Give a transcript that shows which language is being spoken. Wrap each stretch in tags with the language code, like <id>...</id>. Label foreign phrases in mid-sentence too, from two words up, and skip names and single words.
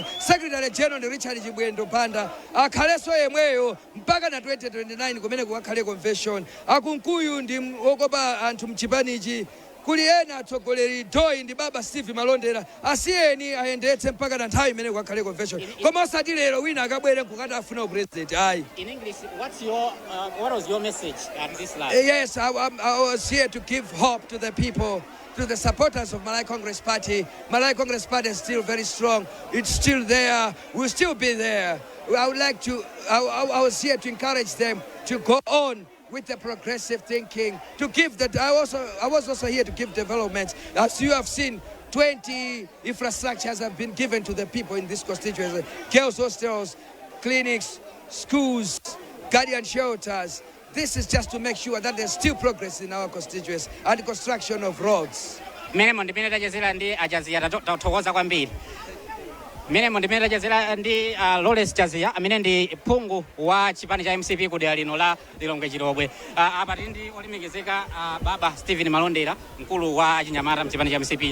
<en>Secretary General</en> <ny>ndi Richard Chibwendo Panda akhalenso yemweyo mpaka na 2029 kumene kukakhale convention. Akunkuyu ndi okopa anthu mchipanichi. Kuli ena atsogoleri Doi ndi baba Steve Malondera asiyeni ayendetse mpaka na nthawi imene kukakhale convention. Koma osati lero wina akabwere nkukati afuna president. Ayi.</ny> <en>In English, what was your message at this live? Yes, I was here to give hope to the people, to the supporters of Malawi Congress Party. Malawi Congress Party is still very strong. It's still there. We'll still be there. I was here to encourage them to go on with the progressive thinking, to give that. I was also here to give development. As you have seen, 20 infrastructures have been given to the people in this constituency. Girls' hostels, clinics, schools, guardian shelters. This is just to make sure that there's still progress in our constituency and construction of roads.</en> <ny>Menemo ndimene tachezera ndi Achazia tathokoza kwambiri. Menemo ndimene tachezera ndi Lawrence Chazia amene ndi phungu wa chipani cha MCP ku dera lino la Lilongwe Chilobwe. Apa ndi olemekezeka Baba Stephen Malondera, mkulu wa Chinyamata mchipani cha MCP.</ny>